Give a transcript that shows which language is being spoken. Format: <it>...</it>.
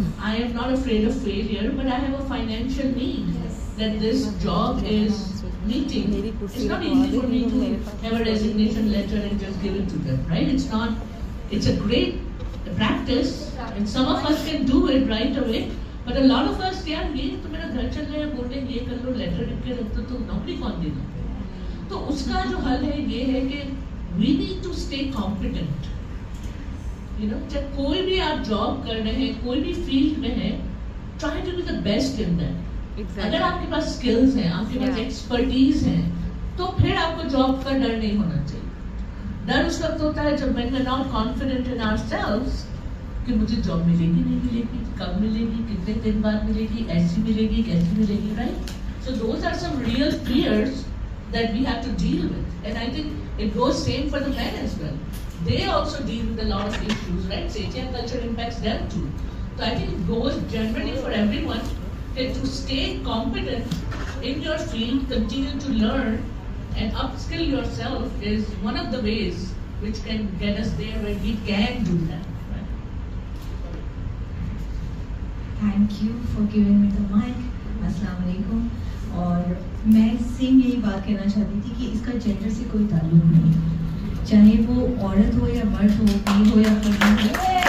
<en>I am not afraid of failure, but I have a financial need that this job is meeting. It's not easy for me to have a resignation letter and just give it to them, right? It's not. It's a great practice, and some of us can do it right away. But a lot of us,</en> <hi>यार ये तो मेरा घर चल रहा है, बोल रहे ये कर लो, लेटर लिख के रख दो, तो नौकरी कौन देगा? तो उसका जो हल है ये है कि</hi> <en>we need to stay competent.</en> <hi>चाहे कोई भी आप जॉब कर रहे हैं, कोई भी फील्ड में है,</hi> <en>try to be the best in that.</en> <hi>अगर आपके पास स्किल्स हैं, आपके पास एक्सपर्टीज है, तो फिर आपको जॉब का डर नहीं होना चाहिए. डर उस वक्त होता है जब</hi> <en>when we're not confident in ourselves</en> <hi>कि मुझे जॉब मिलेगी नहीं मिलेगी, कब मिलेगी, कितने दिन बाद मिलेगी, ऐसी मिलेगी, कैसी मिलेगी, right?</hi> <en>So those are some real fears that we have to deal with, and I think it goes same for the men as well. They also deal with a lot of issues, right? Seठia culture impacts them too. So I think it goes generally for everyone. To stay competent in your field, continue to learn and upskill yourself is one of the ways which can get us there where we can do that. Right? Thank you for giving me the mic.</en> <ar>Assalamu alaikum.</ar> <hi>और मैं same यही बात कहना चाहती थी कि इसका gender से कोई ताल्लुक नहीं है, चाहे वो औरत हो या मर्द हो, गई हो या फर्द हो.</hi>